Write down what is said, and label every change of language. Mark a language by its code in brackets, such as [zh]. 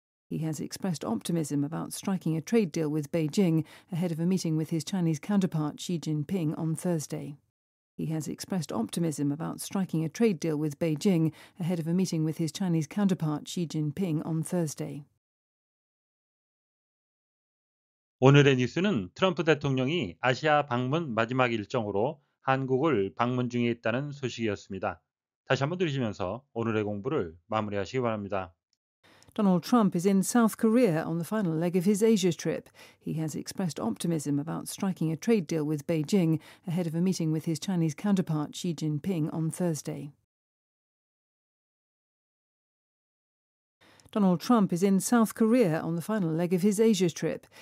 [en] He has expressed optimism about striking a trade deal with Beijing ahead of a meeting with his Chinese counterpart Xi Jinping on Thursday. He has expressed optimism about striking a trade deal with Beijing ahead of a meeting with his Chinese counterpart Xi Jinping on Thursday. [ko] 오늘의 뉴스는 트럼프 대통령이 아시아 방문 마지막 일정으로 한국을 방문 중에 있다는 소식이었습니다. 다시 한번 들으시면서 오늘의 공부를 마무리하시기 바랍니다. [en] Donald Trump is in South Korea on the final leg of his Asia trip. He has expressed optimism about striking a trade deal with Beijing ahead of a meeting with his Chinese counterpart Xi Jinping on Thursday. Donald Trump is in South Korea on the final leg of his Asia trip.